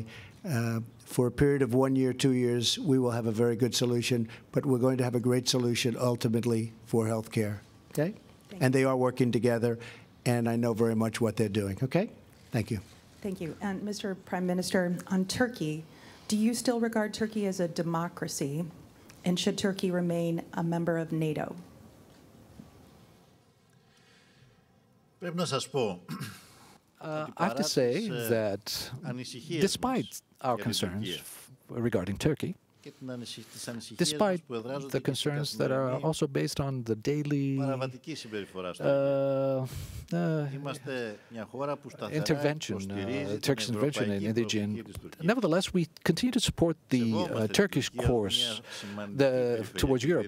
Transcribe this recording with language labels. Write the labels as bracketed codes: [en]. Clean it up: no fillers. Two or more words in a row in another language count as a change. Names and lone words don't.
[en] For a period of 1 year, 2 years, we will have a very good solution, but we're going to have a great solution ultimately for health care. Okay? And they are working together, and I know very much what they're doing. Okay? Thank you. Thank you. And Mr. Prime Minister, on Turkey, do you still regard Turkey as a democracy, and should Turkey remain a member of NATO? [el] Πρέπει να σας πω. [en] I have to say that despite our concerns regarding Turkey, despite the concerns that are also based on the daily intervention, Turkish intervention in the region, nevertheless, we continue to support the Turkish course towards Europe.